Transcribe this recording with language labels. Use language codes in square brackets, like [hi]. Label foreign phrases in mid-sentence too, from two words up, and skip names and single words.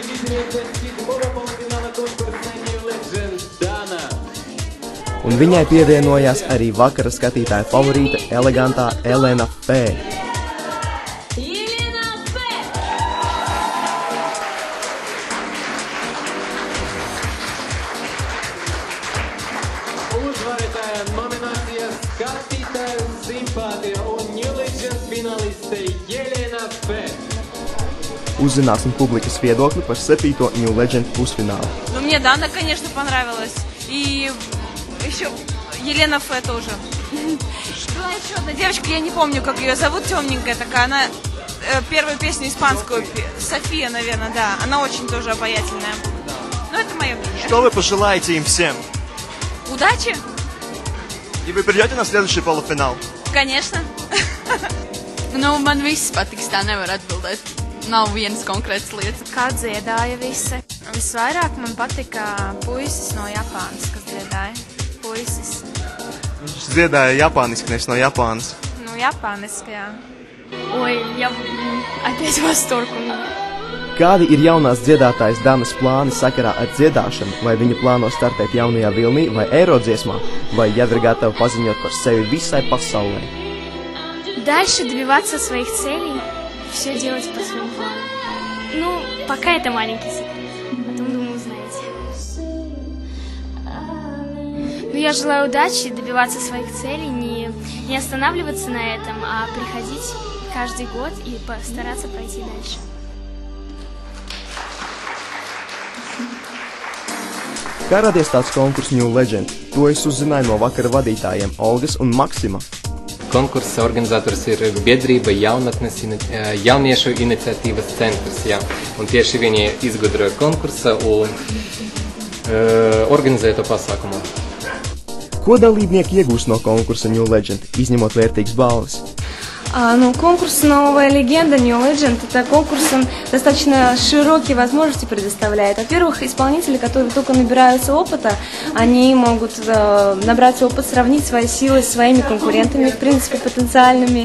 [ru] победительница 7-го полуфинала конкурса New Legend Dana. [lv] Un viņai pievienojās arī vakara skatītāja favorīte elegantā Elena P. Uzvarētāja nominācija skatītāja simpātija un New Legend finaliste Jelena P. Uzzināsim publikas viedokli par 7. New Legend pusfinālu. [ru] Ну, мне Дана, конечно, понравилась. И еще Елена Ф. тоже. Была еще одна девочка, я не помню, как ее зовут, темненькая такая. Она первую песню испанскую, София, наверное, да. Она очень тоже обаятельная. Но это мое мнение. Что вы пожелаете им всем? Удачи! И вы придете на следующий полуфинал? Конечно. [lv] Nu, man viss patiks, tā nevar atbildēt. Nav vienas konkrētas lietas. Kā dziedāja visi. Visvairāk man patika puisis no Japānas, kas dziedāja. Puisis. Viņš dziedāja japāniski, nevis no Japānas. Nu, japāniski, jā. [ru] Ой, я опять в восторг у меня. [lv] Kādi ir jaunās dziedātājas Danas plāni sakarā ar dziedāšanu? Vai viņa plāno startēt jaunajā vilnī vai Eirodziesmā? Vai jau ir gatava paziņot par sevi visai pasaulē? [ru] Дальше добиваться своих целей, все делать по своему плану. Ну, пока это маленький секрет, потом, думаю, узнаете. Но я желаю удачи, добиваться своих целей, не останавливаться на этом, а приходить каждый год и постараться пройти дальше. [lv] Kā radies tāds konkurss New Legend? To es uzzināju no vakara vadītājiem Olgas un Maksima. Konkursa organizators ir biedrība Jauniešu iniciatīvas centrs, jā. Un tieši viņi izgudroja konkursa un organizēja to pasākumu. Ko dalībnieki iegūst no konkursa New Legend, izņemot vērtīgas balvas? [ru] Конкурс «Новая легенда» New Legend – это конкурс, он достаточно широкие возможности предоставляет. Во-первых, исполнители, которые только набираются опыта, они могут набраться опыт, сравнить свои силы с своими конкурентами, в принципе, потенциальными.